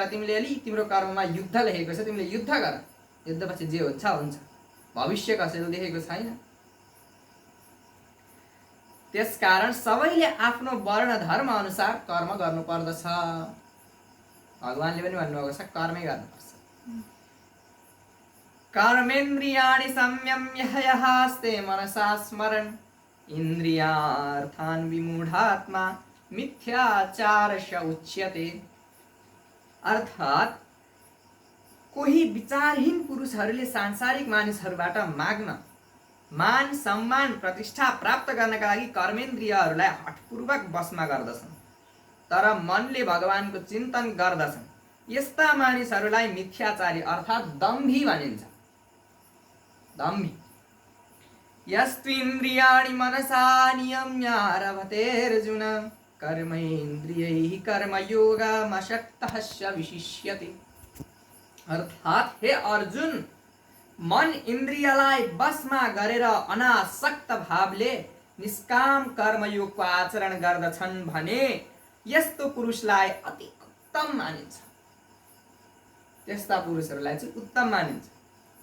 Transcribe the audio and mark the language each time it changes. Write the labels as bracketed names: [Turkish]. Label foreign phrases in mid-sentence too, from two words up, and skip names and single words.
[Nepali] तिमीले अलि तिम्रो कर्ममा युद्ध लेखेको छ, तिमीले युद्ध गर। युद्धपछि जे हुन्छ हुन्छ, भविष्य कसैले देखेको छैन। त्यसकारण सबैले आफ्नो वर्ण धर्म अनुसार कर्म गर्नुपर्दछ। भगवानले पनि भन्नुभएको छ कर्मै गर्नुपर्छ। [Sanskrit] कर्मेन्द्रियाणि संयम्य यहास्ते मनसा स्मरन् इन्द्रियार्थान् विमूढात्मा मिथ्याचारस्य उच्यते। [Nepali] अर्थात् कोही विचारहीन पुरुषहरूले सांसारिक मानिसहरूबाट माग्न, मान सम्मान प्रतिष्ठा प्राप्त गर्नका लागि कर्मेन्द्रियहरूलाई हठपूर्वक वशमा गर्दछन्, तर मनले भगवानको चिन्तन गर्दछन्। यस्ता मानिसहरूलाई मिथ्याचारी अर्थात् दम्भी भनिन्छ। दम्भी। [Sanskrit] यस्त्विन्द्रियाणि मनसा नियम्य रभतेऽर्जुन कर्मेन्द्रियैः कर्मयोगमशक्तः स विशिष्यते। [Nepali] अर्थात् हे अर्जुन, मन इन्द्रियलाई वशमा गरेर अनासक्त भावले निष्काम कर्मयोगको आचरण गर्दछन् भने यस्तो पुरुषलाई अति उत्तम मानिन्छ। त्यस्ता पुरुषहरूलाई चाहिँ उत्तम मानिन्छ।